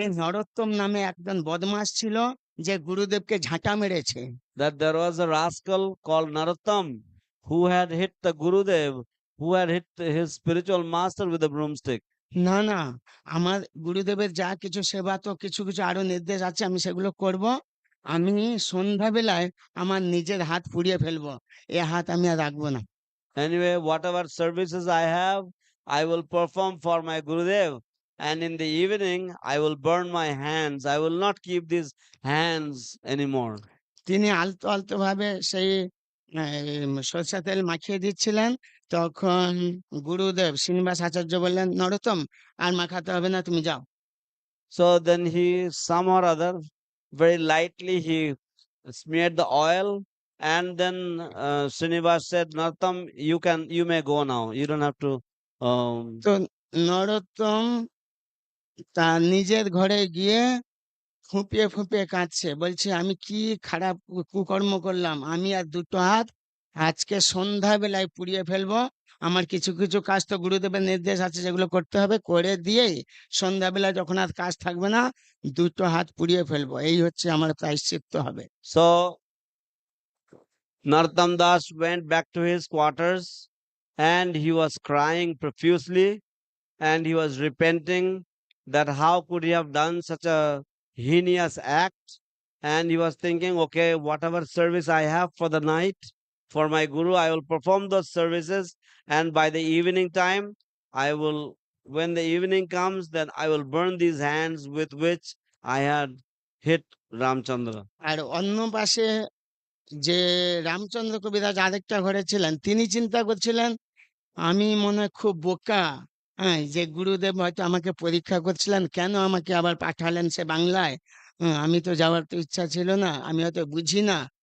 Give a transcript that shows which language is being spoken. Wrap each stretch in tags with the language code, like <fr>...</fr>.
<bn>যে নরোত্তম নামে একজন বদমাস ছিল, যে গুরুদেবকে ঝাঁটা মেরেছে?</bn> <en>that there was a rascal called Narottam who had hit the Gurudev, who had hit his spiritual master with a broomstick.</en> <bn>না না, আমার গুরুদেবের যা কিছু সেবা, তো কিছু কিছু আরো নির্দেশ আছে, আমি সেগুলো করব। আমি সন্ধ্যাবেলায় আমার নিজের হাত পুড়িয়ে ফেলবো, এ হাত আমি আর রাখবো না।</bn> <en>Anyway, whatever services I have, I will perform for my Gurudev. And in the evening, I will burn my hands. I will not keep these hands anymore.</en> <bn>তিনি আলতো আলতো ভাবে সেই সরষা তেল মাখিয়ে দিচ্ছিলেন, তখন গুরুদেব শ্রীনিবাস আচার্য বললেন, নরোত্তম, আর মাখাতে হবে না, তুমি যাও।</bn> <en>So then he, some or other, very lightly he smeared the oil, and then Srinivas said, Nartam, you may go now. You don't have to.</en> <bn>তো নরোত্তম তার নিজের ঘরে গিয়ে ফুঁপিয়ে ফুঁপিয়ে কাঁদছে, বলছে আমি কি খারাপ কুকর্ম করলাম, আমি আর দুটো হাত আজকে সন্ধ্যাবেলায় পুড়িয়ে ফেলবো। আমার কিছু কিছু কাজ তো গুরুদেবের নির্দেশ আছে, যেগুলো করতে হবে, করে দিয়েই সন্ধ্যাবেলা যখন আর কাজ থাকবে না, দুটো হাত পুড়িয়ে ফেলবো, এই হচ্ছে আমার প্রায়শ্চিত্ত হবে।</bn> <en>So Narottam Das went back to his quarters, and he was crying profusely, and he was repenting that how could he have done such a heinous act. And he was thinking, okay, whatever service I have for the night for my Guru, I will perform those services, and by the evening time, when the evening comes, then I will burn these hands with which I had hit Ramchandra.</en> <bn>আর অন্য পাশে যে রামচন্দ্র কবিরাজ আরেকটা ঘরে ছিলেন, তিনি চিন্তা করছিলেন, আমি মনে হয় খুব বোকা, হ্যাঁ, যে গুরুদেব হয়তো আমাকে পরীক্ষা করছিলেন, কেন আমাকে আবার পাঠালেন সে বাংলায়, আমি তো যাওয়ার তো ইচ্ছা ছিল না, আমি হয়তো বুঝি না,</bn>